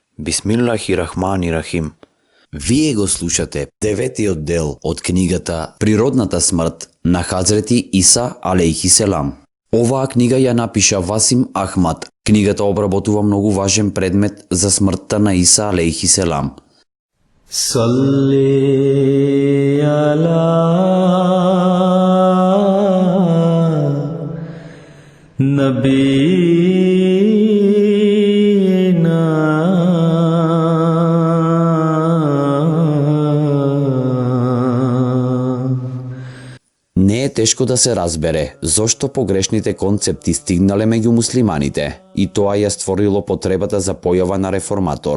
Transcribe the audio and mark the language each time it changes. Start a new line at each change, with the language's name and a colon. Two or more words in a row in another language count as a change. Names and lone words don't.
Arabic: بسم الله الرحمن الرحيم.
Macedonian: Вие го слушате деветиот дел од книгата Природната смрт на Хазрети Иса
Arabic: عليه السلام.
Macedonian: Оваа книга ја напиша Васим Ахмад. Книгата обработува многу важен предмет за смртта на Иса
Arabic: عليه السلام. صلِّ على
Macedonian: Не е тешко да се разбере зошто погрешните концепти стигнале меѓу муслиманите и тоа ја створило потребата за појава на реформатор.